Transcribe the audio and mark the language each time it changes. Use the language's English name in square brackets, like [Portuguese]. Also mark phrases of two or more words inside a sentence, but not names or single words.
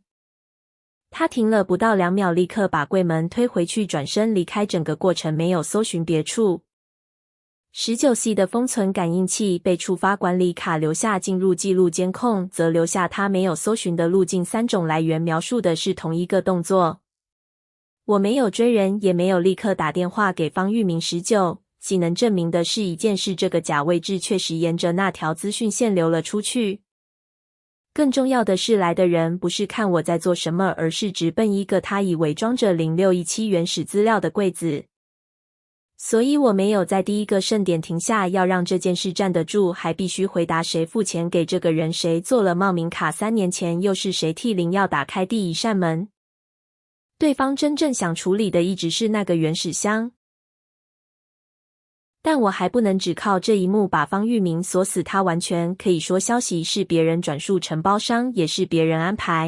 [Chinese] 他停了不到2秒，立刻把櫃門推回去，轉身離開，整個過程沒有搜尋別處。19C 的封存感應器被觸發，管理卡留下進入記錄，監控則留下他沒有搜尋的路徑。3種來源描述的是同一個動作。我沒有追人，也沒有立刻打電話給方玉明。19C 能證明的是一件事，這個假位置確實沿着那條資訊線流了出去。更重要的是，來的人不是看我在做什麼，而是直奔一個他以為裝着0617原始資料的櫃子。所以我沒有在第一個盛典停下，要讓這件事站得住，還必須回答誰付錢給這個人，誰做了冒名卡，3年前又是誰替靈藥打開第一扇門。對方真正想處理的一直是那個原始箱，但我還不能只靠這一幕把方玉明鎖死，他完全可以說消息是別人轉述，承包商也是別人安排。